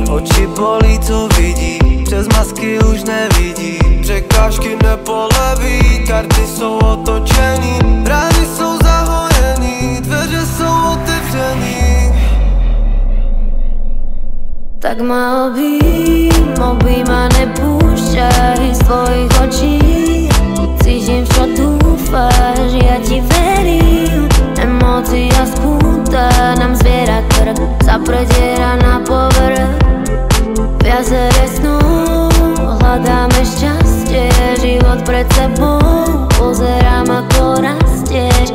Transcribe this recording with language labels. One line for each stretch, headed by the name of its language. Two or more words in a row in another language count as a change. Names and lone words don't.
Czech: Oči bolí, co vidí, přes masky už nevidí. Překážky nepoleví, karty jsou otočený. Brány jsou zahojený, dveře jsou otevřený.
Slovak: Tak ma obím a nepúšťaj z tvojich očí. Cítim, čo dúfaš, ja ti verím. Emócia skúta nám zviera krk, sa prediera na povrch. V jazere snov hľadáme šťastie, život pred sebou pozerám, ako rastieš.